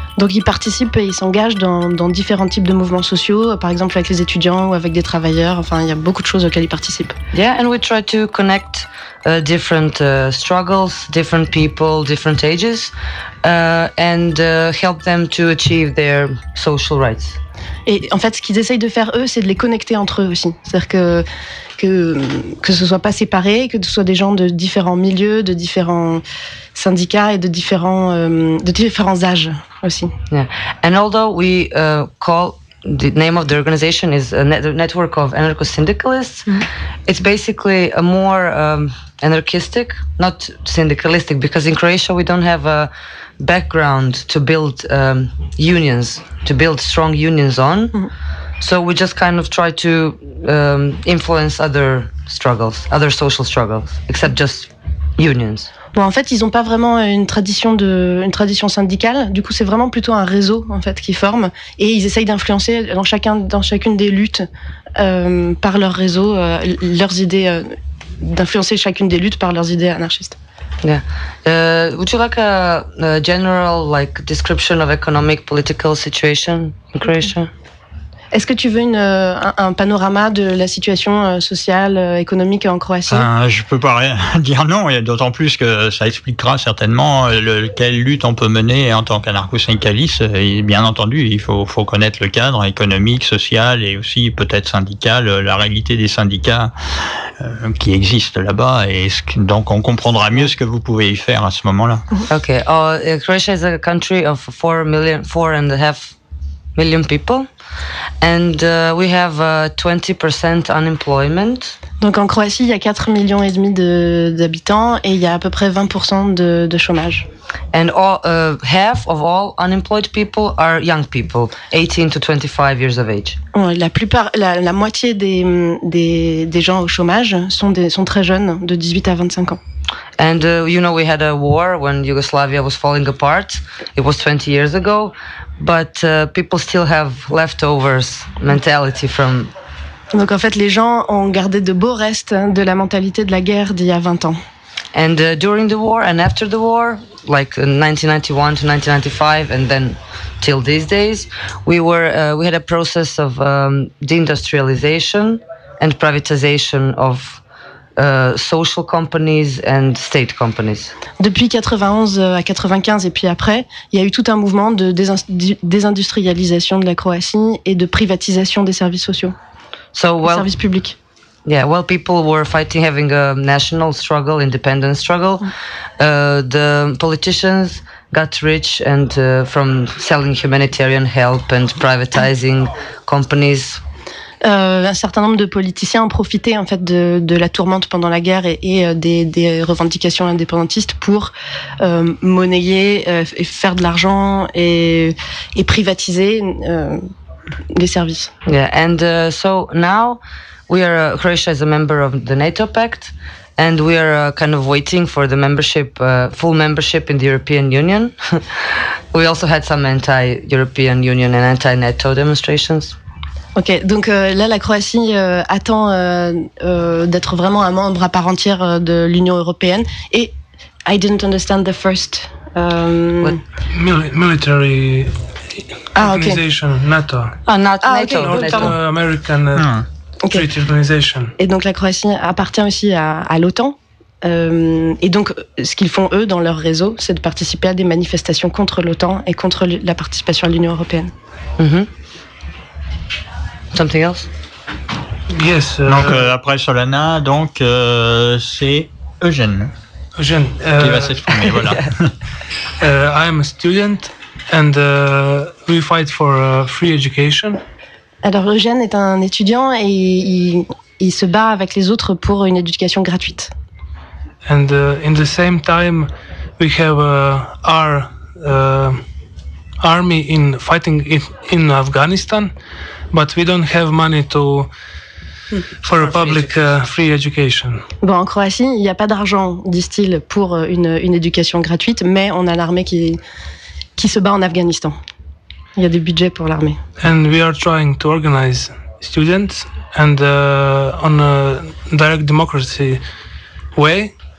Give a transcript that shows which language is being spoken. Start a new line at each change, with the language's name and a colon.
French: Donc ils participent et ils s'engagent dans différents types de mouvements sociaux, par exemple avec les étudiants ou avec des travailleurs. Enfin, il y a beaucoup de choses auxquelles ils participent.
English: Yeah, and we try to connect different struggles, different people, different ages, and help them to achieve their social rights.
French: Et en fait, ce qu'ils essayent de faire eux, c'est de les connecter entre eux aussi. C'est-à-dire que ce soit pas séparé, que ce soit des gens de différents milieux, de différents syndicats et de différents âges aussi.
English: Yeah. And although we call the name of the organization is a network of anarcho-syndicalists, mm-hmm. it's basically a more anarchistic, not syndicalistic, because in Croatia we don't have a background to build unions, to build strong unions on. Mm-hmm. So we just kind of try to influence other struggles, other social struggles, except just unions.
French: Bon, en fait, ils n'ont pas vraiment une tradition syndicale. Du coup, c'est vraiment plutôt un réseau en fait qu'ils forment, et ils essayent d'influencer dans chacune des luttes par leur réseau, leurs idées, d'influencer chacune des luttes par leurs idées anarchistes.
English: Yeah. Would you like a general like description of economic political situation in Croatia?
French: Est-ce que tu veux un panorama de la situation sociale, économique en Croatie? Je peux pas rien dire non, et d'autant plus que ça expliquera certainement quelle lutte on peut mener en tant qu'anarcho-syndicaliste. Et bien entendu, il faut connaître le cadre économique, social et aussi peut-être syndical, la réalité des syndicats qui existent là-bas. Donc on comprendra mieux ce que vous pouvez y faire à ce moment-là.
English: Ok. Croatia is a country of 4.5 million people. And we have 20% unemployment.
French: Donc en Croatie, il y a 4,5 millions d'habitants et il y a à peu près 20% de chômage.
English: And all, half of all unemployed people are young people, 18 to 25 years of age.
French: La moitié des gens au chômage sont très jeunes, de 18 à 25 ans.
English: And you know, we had a war when Yugoslavia was falling apart. It was 20 years ago. But people still have leftovers mentality from.
French: Donc en fait, les gens ont gardé de beaux restes de la mentalité de la guerre d'il y a 20 ans.
English: And during the war and after the war, like 1991 to 1995, and then till these days, we had a process of deindustrialization and privatization of social companies and state companies.
French: Depuis 91 à 95 et puis après, il y a eu tout un mouvement de désindustrialisation de la Croatie et de privatisation des services sociaux, des services publics.
English: Yeah, while people were fighting, having a national struggle, independence struggle, the politicians got rich and from selling humanitarian help and privatizing companies.
French: Un certain nombre de politiciens ont profité en fait de la tourmente pendant la guerre et des revendications indépendantistes pour monnayer et faire de l'argent et privatiser les services.
English: Yeah, and so now we are Croatia is a member of the NATO Pact, and we are kind of waiting for the membership, full membership in the European Union. We also had some anti-European Union and anti-NATO demonstrations.
French: Ok, donc là, la Croatie attend d'être vraiment un membre à part entière de l'Union européenne.
English: Et I didn't understand the first military organization, NATO. NATO, North American. Okay. Treaty Organization.
French: Et donc la Croatie appartient aussi à l'OTAN. Et donc, ce qu'ils font, eux, dans leur réseau, c'est de participer à des manifestations contre l'OTAN et contre la participation à l'Union européenne.
English: Mm-hmm. Something else? Yes.
French: Donc, après Solana, donc, c'est Eugène. Eugène. Qui va s'exprimer, voilà.
English: Yeah. I am a student and we fight for free education.
French: Alors, Eugène est un étudiant et il se bat avec les autres pour une éducation gratuite.
English: And in the same time, we have our army in fighting in Afghanistan, but we don't have money to for a public free education.
French: Bon, en Croatie, il n'y a pas d'argent, disent-ils, pour une éducation gratuite, mais on a l'armée qui se bat en Afghanistan. Il y a des budgets pour l'armée.
English: And we are trying to organize students and on a direct democracy way.